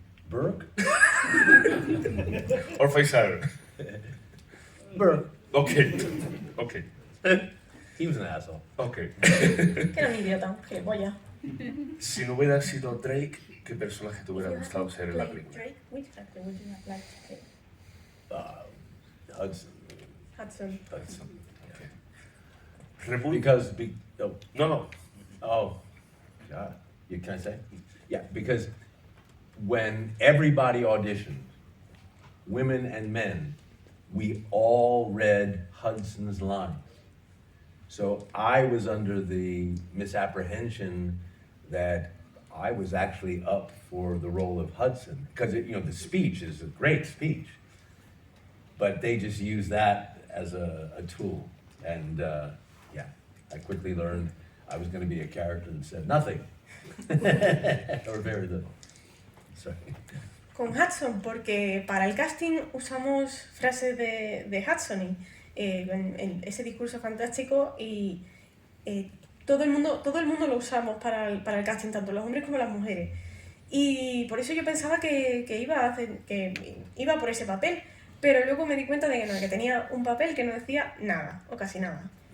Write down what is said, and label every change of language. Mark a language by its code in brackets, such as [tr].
[en] Burke? Or Facehugger? Burke. Okay. Okay. He was an asshole. Okay. [es] Que era un idiota, gilipollas. Si no hubiera sido Drake, ¿qué personaje te hubiera gustado ser en la película? [en] Drake, which actor would you have liked to play? Hudson. Hudson. Hudson. Okay. Reboot. Because, No. oh, God, can I say? Yeah, because when everybody auditioned, women and men, we all read Hudson's lines. So I was under the misapprehension that I was actually up for the role of Hudson, because the speech is a great speech, but they just use that as a tool. And I quickly learned I was going to be a character that said nothing. Or very little. Sorry. [es] Con Hudson, porque para el casting usamos frases de Hudson y ese discurso fantástico y todo el mundo lo usamos para el casting, tanto los hombres como las mujeres. Y por eso yo pensaba que iba por ese papel, pero luego me di cuenta de que no, que tenía un papel que no decía nada, o casi nada.